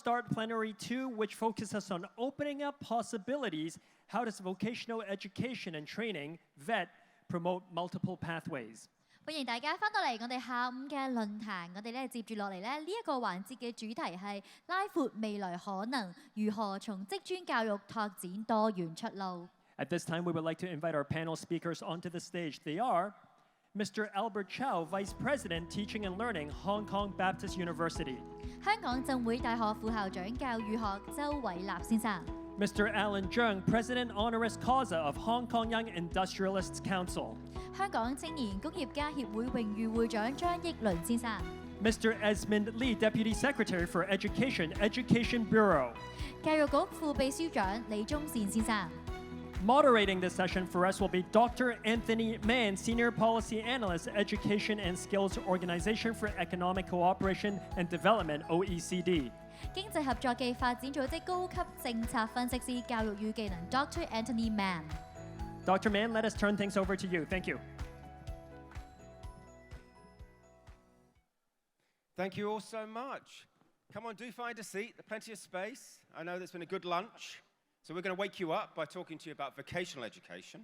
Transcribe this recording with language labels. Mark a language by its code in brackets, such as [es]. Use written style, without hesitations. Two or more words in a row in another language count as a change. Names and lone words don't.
[en] start Plenary 2, which focuses on opening up possibilities. How does vocational education and training, VET, promote multiple pathways? [yue] 歡迎大家翻到嚟我哋下午嘅論壇，我哋咧接住落嚟咧呢一個環節嘅主題係拉闊未來可能，如何從職專教育拓展多元出路。 [en] At this time, we would like to invite our panel speakers onto the stage. They are Mr. Albert CHAU, Vice President, Teaching and Learning, Hong Kong Baptist University. [yue] 香港浸會大學副校長教育學周偉立先生。 [en] Mr. Alan Cheung, President Honoris Causa of Hong Kong Young Industrialists Council. [yue] 香港青年工業家協會榮譽會長張益倫先生。 [en] Mr. Esmond LEE, Deputy Secretary for Education, Education Bureau. [yue] 教育局副秘書長李忠善先生。 [en] Moderating this session for us will be Dr. Anthony MANN, Senior Policy Analyst, Education and Skills Organization for Economic Cooperation and Development, OECD. [yue] 經濟合作暨發展組織高級政策分析師、教育與技能 Dr. Anthony MANN。 [en] Dr. Mann, let us turn things over to you. Thank you. Thank you all so much. Come on, do find a seat. There's plenty of space. I know there's been a good lunch. So we're going to wake you up by talking to you about vocational education.